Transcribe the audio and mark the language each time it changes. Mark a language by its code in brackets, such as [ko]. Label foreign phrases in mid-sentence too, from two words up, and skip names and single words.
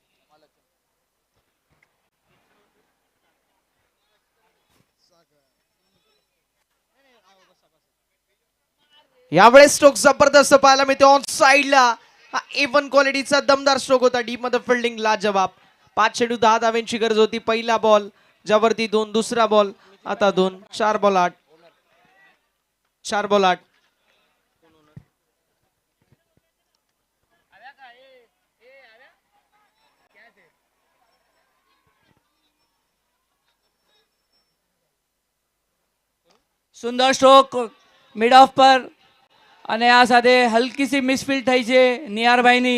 [mr] यावेळेस स्ट्रोक जबरदस्त पाहायला मिळते ऑन साइडला. हा A1 क्वालिटीचा दमदार स्ट्रोक होता. डीप मध्ये फिल्डिंग लाजवाब. 5 चेंडू 10 धाव्यांची गरज होती. पहिला बॉल ज्यावरती 2, दुसरा बॉल आता 2, 4 बॉल 8. 4 बॉल 8. [gu] સુંદર સ્ટ્રોક [en] mid off [gu] પર અને આ સાથે [hi] हल्की सी [gu] મિસફિલ્ડ થઈ છે નિયારભાઈની.